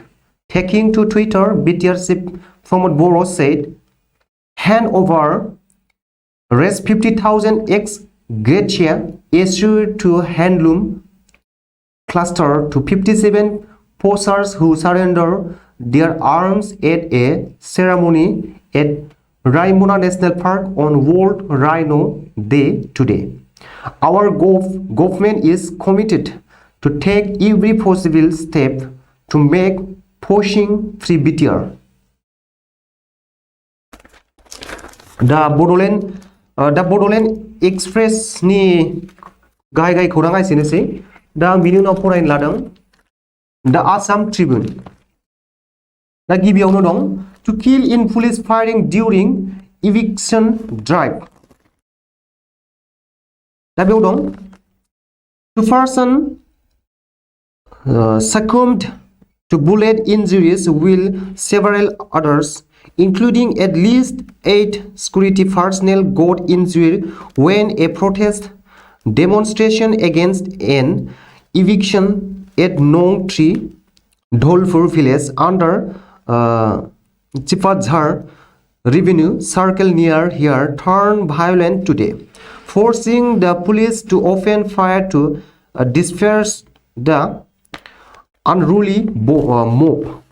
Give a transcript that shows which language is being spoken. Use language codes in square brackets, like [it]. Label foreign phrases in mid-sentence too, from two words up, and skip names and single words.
[en] Taking to Twitter, BTR chief Pramod Bora said, hand over Rs 50,000 ex gratia issued to handloom cluster to 57 posers who surrender their arms at a ceremony at Raimuna National Park on World Rhino Day today. Our government is committed to take every possible step to make poaching free BTR. [brx] The Bड'ल Express ni gai खौरां एसेनोसै दा आं बिनि उनाव फरायनो लादों The Assam Tribune. दा गिबियावनो दं [en] to kill in police firing during eviction drive. [brx] दा बेयाव दं [en] two person succumbed to bullet injuries while several others, including at least 8 security personnel, got injured when a protest demonstration against an eviction at Nong Tree, Dholpur village under Chipadzhar revenue circle near here turned violent today, forcing the police to open fire to disperse the unruly mob.